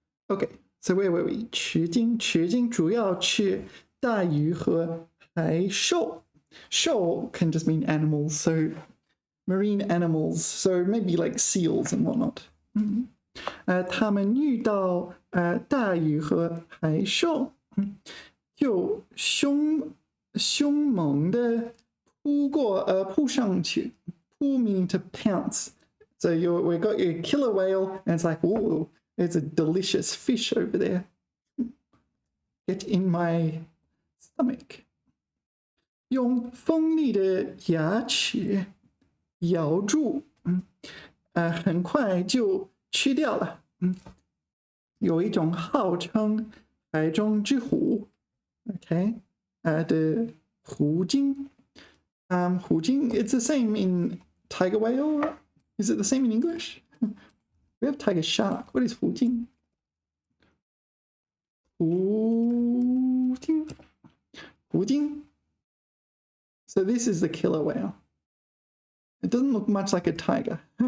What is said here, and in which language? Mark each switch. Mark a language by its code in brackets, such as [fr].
[en] Okay, so where were we? [zh] 齿鲸主要吃大鱼和海兽. [en] Shoal can just mean animals, so marine animals, so maybe like seals and whatnot. [zh] 他们遇到大鱼和海兽，就凶猛的扑上去. [en] 扑 meaning to pounce. So we got your killer whale, and it's like, ooh, there's a delicious fish over there. Get in my stomach. [zh] 用锋利的牙齿咬住，很快就吃掉了。有一种号称海中之虎 ，OK， 的虎鲸。 [en] 虎鲸, it's the same in tiger whale. Is it the same in English? We have tiger shark. What is 虎鲸? [zh] 虎鲸.虎鲸. [en] So this is the killer whale. It doesn't look much like a tiger.